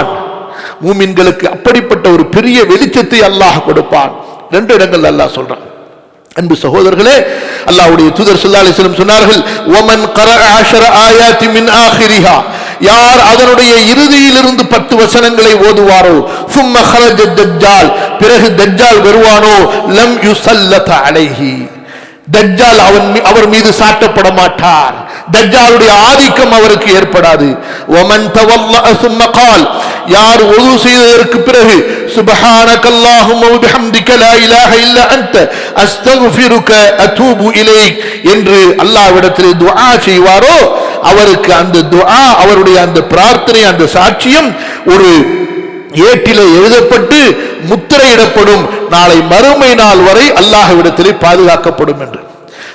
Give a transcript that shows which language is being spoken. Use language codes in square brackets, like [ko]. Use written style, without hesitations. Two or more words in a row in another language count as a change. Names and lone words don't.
[ta] மூமின்களுக்கு அப்படிப்பட்ட ஒரு பெரிய வெளிச்சத்தை அல்லாஹ் கொடுப்பான். 2 இடங்கள் அல்லாஹ் சொல்றான். அன்பு சகோதரர்களே, அல்லாஹ்வுடைய தூதர் [ar] صلى الله عليه وسلم [ta] சொன்னார்கள், [ar] ومن قرأ 10 آيات من آخرها, [ta] யார் அதனுடைய இறுதியிலிருந்து 10 வசனங்களை ஓதுவாரோ, [ar] ثم خرج الدجال, [ta] பிறகு தஜ்ஜால் வருவானோ, [ar] لم يسلط عليه, [ta] தஜ்ஜால் அவர் மீது சாட்டப்பட மாட்டார், தஜ்ஜாலுடைய ஆதிக்கம் அவருக்கு ஏற்படாது. [ar] ومن توضأ ثم قال, [ta] யார் வுது செய்ததற்கு பிறகு [ar] سبحانك اللهم وبحمدك لا إله إلا أنت أستغفرك أتوب إليك [ta] என்று அல்லாஹ்விடத்தில் துஆ செய்வாரோ, அவருக்கு அந்த துஆ, அவருடைய அந்த பிரார்த்தனை, அந்த சாட்சியம் ஒரு ஏட்டிலே எழுதப்பட்டு முத்திரையிடப்படும், நாளை மறுமை நாள் வரை அல்லாஹ்விடத்திலே பாதுகாக்கப்படும் என்று.